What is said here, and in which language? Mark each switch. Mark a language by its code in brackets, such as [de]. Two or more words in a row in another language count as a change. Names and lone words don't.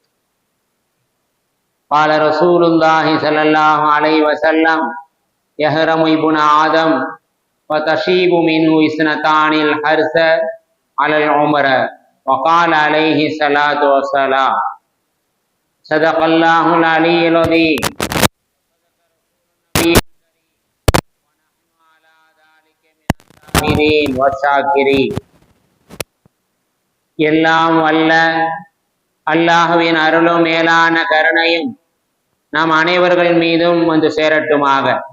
[ar] قال رسول الله صلى الله عليه وسلم: يهرم ابن آدم وتشيب منه اثنتان الحرث على العمر. وقال عليه الصلاة والسلام: صدق الله العلي العظيم. [ta] எல்லாம் வல்ல அல்லாஹுவின் அருளும் மேலான கருணையும் நாம் அனைவர்கள் மீதும் வந்து சேரட்டுமாக.